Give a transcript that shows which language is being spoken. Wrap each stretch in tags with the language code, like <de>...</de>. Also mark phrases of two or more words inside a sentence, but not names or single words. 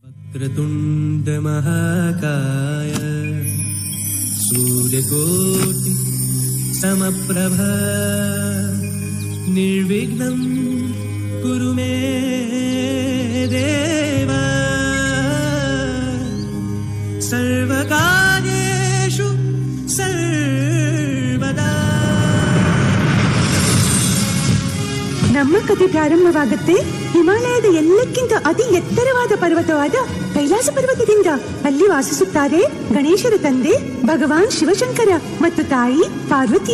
<sa>वक्रतुंड महाकाय सूर्यकोटि समप्रभ निर्विघ्नं कुरु मे देव सर्वकार्येषु सर्वदा।</sa> <kn>ನಮ್ಮ ಕಥೆ ಪ್ರಾರಂಭವಾಗುತ್ತೆ ಹಿಮಾಲಯದ ಎಲ್ಲಕ್ಕಿಂತ ಅತಿ ಎತ್ತರವಾದ ಪರ್ವತವಾದ ಕೈಲಾಸ ಪರ್ವತದಿಂದ. ಅಲ್ಲಿ ವಾಸಿಸುತ್ತಾರೆ ಗಣೇಶರ ತಂದೆ ಭಗವಾನ್ ಶಿವಶಂಕರ ಮತ್ತು ತಾಯಿ ಪಾರ್ವತಿ.</kn>